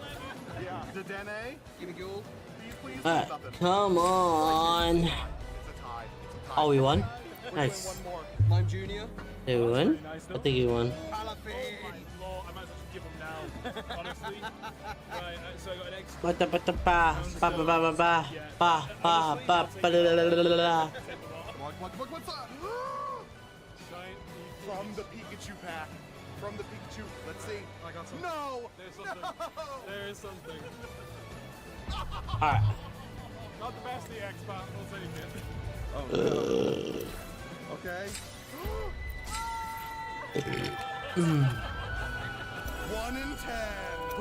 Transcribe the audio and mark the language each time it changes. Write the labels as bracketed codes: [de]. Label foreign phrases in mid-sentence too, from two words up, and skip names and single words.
[en] Yeah. Dedenne? Give me gold. Please, Come on. It's a tie. Oh, we won? Nice. Lime Junior. Did we win? I think we won. I might as well just give them now, honestly. Right, so I got an extra. Ba ba ba ba ba ba ba ba ba ba ba la la la la la. What's up? From the Pikachu pack. From the Pikachu. Let's see. I got something. No! There's something. No! There is something. Alright. Not the best EX, but we'll take it. Oh, no. Okay. 1 in 10.